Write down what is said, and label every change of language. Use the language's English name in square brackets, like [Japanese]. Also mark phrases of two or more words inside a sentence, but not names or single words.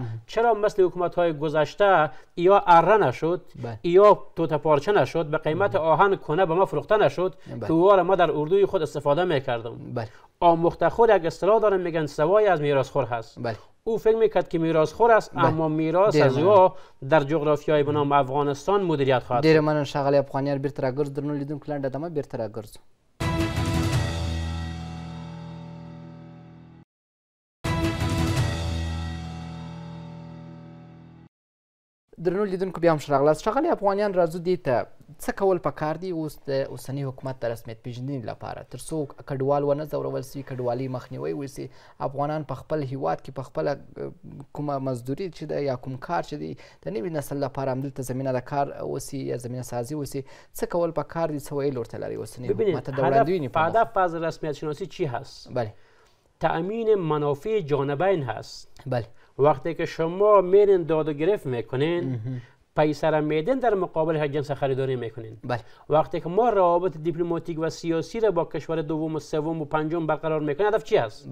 [Persian] چرا مثل حکومت های گذشته یا اره نشد یا توت پارچه نشد، به قیمت آهن کنه به ما فروخته نشد که واره ما در اردوی خود استفاده میکردم. آموخته خور یک اصطلاح دارن میگن سوای از میراثخور هست. او فکر میکرد که میراثخور است اما میراث از او در جغرافیای به نام افغانستان مدیریت خواهد شد. [Pashto] ډیر مننه ښاغلی افغانیان. بیرته راګرځو درنو لیدونکو لنډه دمه بیرته راګرځو. درنو لیدونکو بیا هم ښه راغلاست. ښاغلی افغانیان راځو دې ته څه کول پکار دي اوس د اوسني حکومت د رسمیت پیژندنې لپاره تر څو کډوال ونه ځورول سي، کډوالۍ مخنیوی وسي، افغانان په خپل هیواد کې په خپله کومه مزدوري چې ده یا کوم کار چې دی د نوي نسل لپاره همدلته زمینه د کار وسي یا زمینه سازي وسي، څه کول پکار دي، څه ویل ورته لري اوسني حکومت د وړاندوینې په [Persian] هدف از رسمیت شناسی چی هست؟ تأمین منافع جانبین هست. وقتی که شما میرین داد و گرفت میکنین پیسه را میدین در مقابل هر جنس خریداری میکنین. وقتی که ما روابط دیپلماتیک و سیاسی را با کشور دوم و سوم و پنجم برقرار میکنیم هدف چی هست؟